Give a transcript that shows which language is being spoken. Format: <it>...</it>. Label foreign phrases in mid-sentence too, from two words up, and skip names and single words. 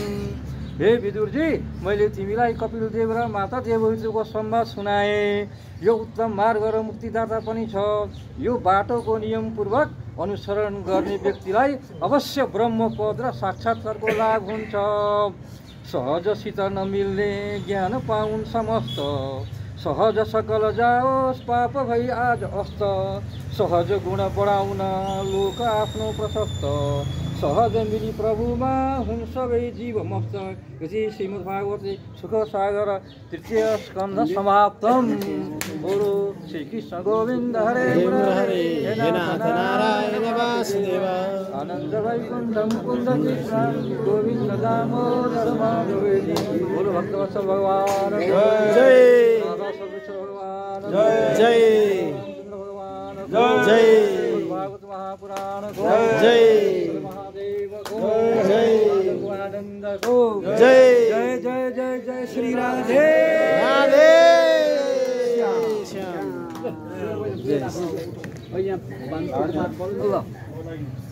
<ne>हे विदुरजी, मैले तिमीलाई कपिलदेव र माता देवहूतिको संवाद सुनाएँ। यो उत्तम मार्ग र मुक्तिदाता पनि छ। यो बाटोको नियमपूर्वक अनुसरण गर्ने व्यक्तिलाई अवश्य ब्रह्मपद र साक्षात्कारको लाभ हुन्छ। सहजसित नमिल्ने ज्ञान पाउन् समस्त, सहज सकल जाओस् पाप भई आज अस्त। सहज गुण बढाउन लोक आफ्नो प्रशस्त, सहज मिली प्रभुमा हुन् सबै जीव मस्त। यो चाहिँ</ne> <sa>श्रीमद्भागवते सुख सागर तृतीय स्कन्ध समाप्तम। बोलो श्री कृष्ण गोविन्द हरे मुरारे, हे नाथ नारायण वासुदेव, आनन्द वैकुण्ठ मुकुन्द कृष्ण गोविन्द दामोदर माधवेति।</sa> <hi>बोलो भक्तवत्सल भगवान जय, राधा सर्वेश्वर भगवान जय, भगवान जय, भागवत महापुराण जय, महादेव को जय, आनंद को जय। जय जय जय जय श्री राधे राधे श्याम।</hi>